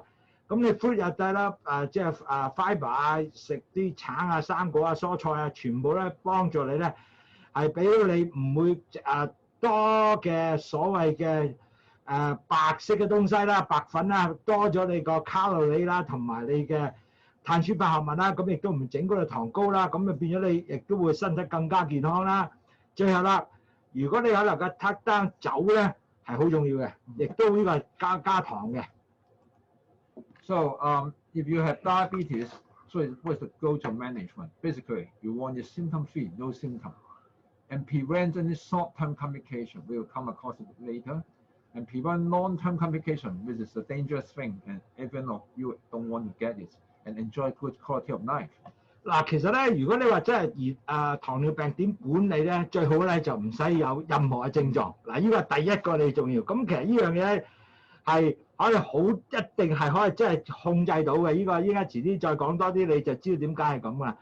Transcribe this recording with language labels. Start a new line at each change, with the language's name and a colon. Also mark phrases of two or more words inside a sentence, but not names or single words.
Cantonese: 咁你 fruit 又得啦，即係fiber 啊，食啲橙啊、生果啊、蔬菜啊，全部咧幫助你咧係俾到你唔會多嘅所謂嘅白色嘅東西啦、白粉啦，多咗你個卡路里啦，同埋你嘅碳水化合物啦，咁亦都唔整嗰個糖膏啦，咁就變咗你亦都會身體更加健康啦。最後啦，如果你可能嘅
English: cut down
Cantonese: 酒咧係好重要嘅，亦都呢個係加糖嘅。
English: So if you have diabetes, so what's the go-to management? Basically, you want it symptom-free, no symptom, and prevent any short-term complication. We'll come across it later. And prevent long-term complication, which is a dangerous thing, and even of you don't want to get it, and enjoy good quality of life.
Cantonese: 嗱，其實咧，如果你話真係糖尿病點管理咧，最好咧就唔使有任何嘅症狀。嗱，呢個係第一個你重要。咁其實呢樣嘢咧係可以好一定係可以真係控制到嘅。呢個依家遲啲再講多啲，你就知道點解係咁啦。